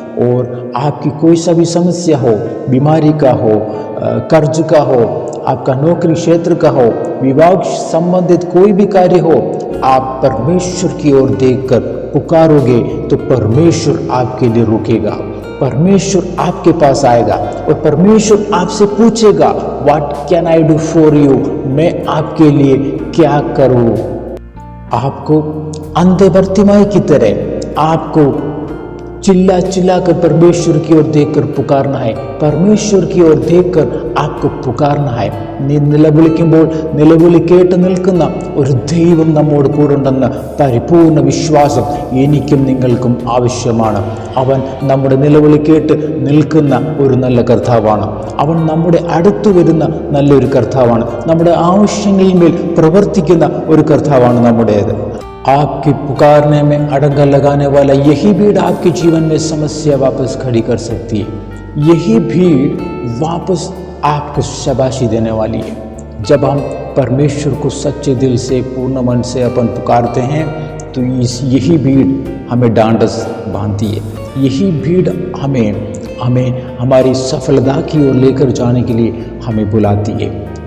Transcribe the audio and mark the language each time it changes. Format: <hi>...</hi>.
<hi>और आपकी कोई सा भी समस्या हो, बीमारी का हो, कर्ज का हो, आपका नौकरी क्षेत्र का हो, विवाह संबंधित कोई भी कार्य हो, आप परमेश्वर की ओर देखकर पुकारोगे तो परमेश्वर आपके लिए रुकेगा, परमेश्वर आपके पास आएगा और परमेश्वर आपसे पूछेगा,</hi> <en>what can I do for you,</en> <hi>मैं आपके लिए क्या करूं। आपको अंधे बरतिमाई की तरह आपको चिल्ला चिल्ला कर परमेश्वर की ओर देखकर पुकारना है, परमेश्वर की ओर देखकर आपको पुकारना है।</hi> <ml>നീ നിലവിളിക്കുമ്പോൾ നിലവിളി കേട്ട് നിൽക്കുന്ന ഒരു ദൈവം നമ്മോട് കൂടെയുണ്ടെന്ന പരിപൂർണ വിശ്വാസം എനിക്കും നിങ്ങൾക്കും ആവശ്യമാണ്। അവൻ നമ്മുടെ നിലവിളി കേട്ട് നിൽക്കുന്ന ഒരു നല്ല കർത്താവാണ്, അവൻ നമ്മുടെ അടുത്തു വരുന്ന നല്ലൊരു കർത്താവാണ്, നമ്മുടെ ആവശ്യങ്ങളിന്മേൽ പ്രവർത്തിക്കുന്ന ഒരു കർത്താവാണ് നമ്മുടേത്।</ml> <hi>आपके पुकारने में अड़ंगा लगाने वाला यही भीड़ आपके जीवन में समस्या वापस खड़ी कर सकती है, यही भीड़ वापस आपको शाबाशी देने वाली है। जब हम परमेश्वर को सच्चे दिल से, पूर्ण मन से अपन पुकारते हैं तो यही भीड़ हमें डांडस बांधती है, यही भीड़ हमें हमारी सफलता की ओर लेकर जाने के लिए हमें बुलाती है।</hi>